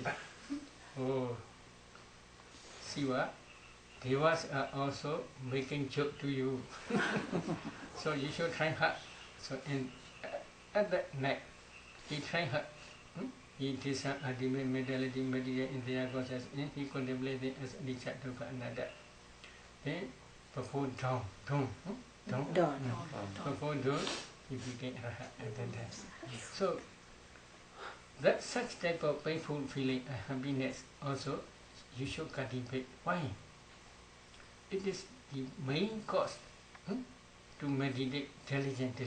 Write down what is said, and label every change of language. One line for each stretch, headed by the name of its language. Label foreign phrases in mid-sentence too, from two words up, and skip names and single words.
English: Oh, Siva, devas are also making joke to you. So you should try hard. So At that night, he tried hard. He discerned ultimate mentality, material in their conscious, and he contemplated as
Pali: anicca, dukkha, anatta.
English: Then, before dawn, before dawn, he became Arhat at that time. So, that such type of painful feeling and happiness also you should cultivate. Why? It is the main cause to meditate diligently.